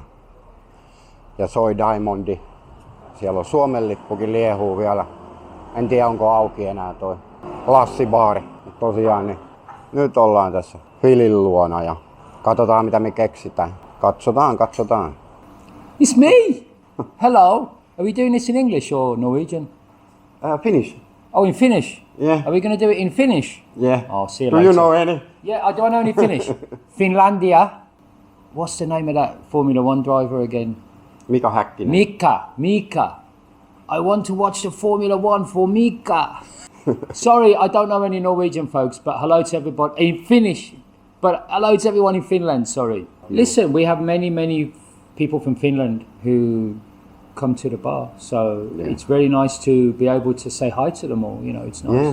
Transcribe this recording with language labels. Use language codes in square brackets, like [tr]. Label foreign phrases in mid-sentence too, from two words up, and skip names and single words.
[fi] Ja soi Diamondi. Siellä on Suomen lippukin liehuu vielä. En tiedä onko auki enää toi Lassibaari. Tosiaan niin nyt ollaan tässä Filin luona ja katsotaan mitä me keksitään. Katsotaan. [en] It's me! Hello! Are we doing this in English or Norwegian? Finnish. Oh, in Finnish? Yeah. Are we going to do it in Finnish? Yeah. Oh, see you Do later. you know any? Yeah, I don't know any Finnish. Finlandia. What's the name of that Formula 1 driver again? Mika Häkkinen. Mika. I want to watch the Formula 1 for Mika. Sorry, I don't know any Norwegian folks, but hello to everybody in Finnish. But hello to everyone in Finland, sorry. Listen, we have many people from Finland who come to the bar, so it's very nice to be able to say hi to them all, you know, it's nice.